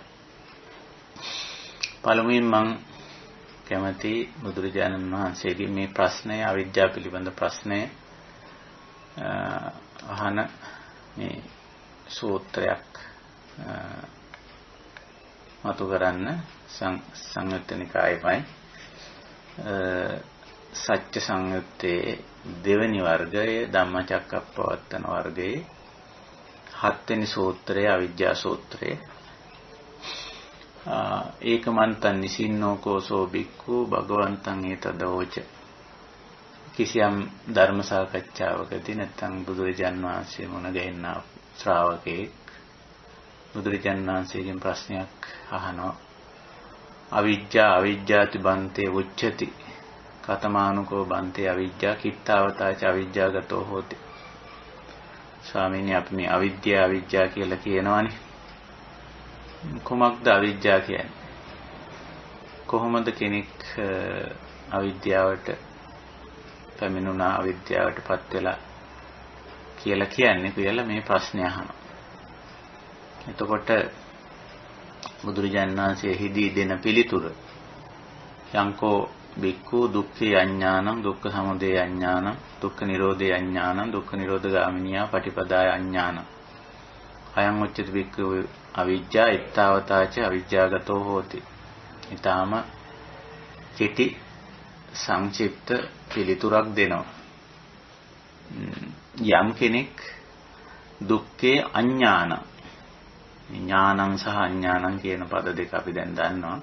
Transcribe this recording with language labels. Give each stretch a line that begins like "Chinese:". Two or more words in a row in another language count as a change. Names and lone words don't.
Sinhala: පළමුවෙන් මම කැමති බුදුරජාණන් වහන්සේගේ මේ ප්‍රශ්නය, අවිජ්ජා පිළිබඳ ප්‍රශ්නය අහන මේ සූත්‍රයක් මතු කරන්න. සංයුත්ත නිකායේමයි සත්‍ය සංයුත්තේ දෙවෙනි වර්ගයේ ධම්මචක්කප්පවත්තන වර්ගයේ 7 වෙනි සූත්‍රය අවිජ්ජා සූත්‍රය.
Pali: ඒකමන්තං නිසින්නෝ කෝසෝ බික්ඛු භගවන්තං ඒතදෝච.
Sinhala: කිසියම් ධර්ම සාකච්ඡාවකදී නැත්නම් බුදුරජාන් වහන්සේ මුණ ගැහෙනා ශ්‍රාවකෙක් බුදුරජාන් වහන්සේගෙන් ප්‍රශ්නයක් අහනවා.
Pali: අවිජ්ජාති බන්තේ උච්චති කතමානුකෝ බන්තේ අවිජ්ජා කිත්තාවතාච අවිජ්ජාගතෝ හෝති.
Sinhala: ස්වාමීනි, අපි මේ අවිජ්ජා කියලා කියනවනේ. කොහොමද අවිජ්ජා කියන්නේ? කොහොමද කෙනෙක් අවිද්‍යාවට පැමිණුණා, අවිද්‍යාවටපත් වෙලා කියලා කියන්නේ කියලා මේ ප්‍රශ්නය අහනවා. එතකොට බුදුරජාණන් වහන්සේ හිදී දෙන පිළිතුර
Pali: යංකෝ බික්ඛු දුක්ඛේ අඥානං දුක්ඛ සමුදය අඥානං දුක්ඛ නිරෝධේ අඥානං දුක්ඛ නිරෝධගාමිනියා පටිපදාය අඥානං අයං උච්චති බික්ඛු අවිජ්ජා ඉත්තාවතාච අවිජ්ජාගතෝ හෝති.
Sinhala: ඊටාම කෙටි සංක්ෂිප්ත පිළිතුරක් දෙනවා. යම් කෙනෙක් දුක්ඛේ අඥාන, ඥානං සහ අඥානං කියන පද දෙක අපි දැන් දන්නවා.